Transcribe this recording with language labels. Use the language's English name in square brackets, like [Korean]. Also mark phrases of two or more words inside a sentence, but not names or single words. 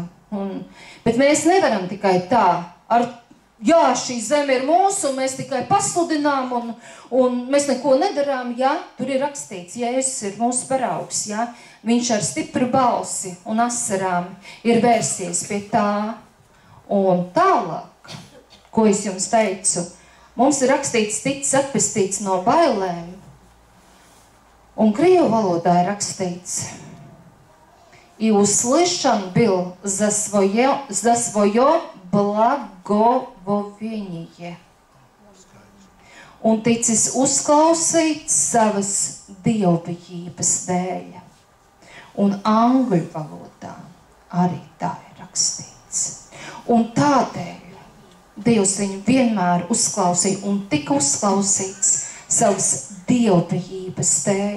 [Latvian] Bet mēs nevaram tikai tā, šī zeme ir mūsu, un mēs tikai pasludinām, un mēs neko nedarām, tur ir rakstīts, Jēzus ir mūsu paraugs, viņš ar stipru balsi un asarām ir vērsies pie tā. Un tālāk, ko es jums teicu, mums ir rakstīts, ticis atpestīts no bailēm, un krievu valodā ir rakstīts, [Russian] и услышан был за свое благоволение. [Latvian] Un ticis uzklausīts savas dievbijības dēļ. Un angļu valodā arī tā ir rakstīts. Un tādēļ Dievs viņu vienmēr uzklausīja un tika uzklausīts savas dievbijības dēļ.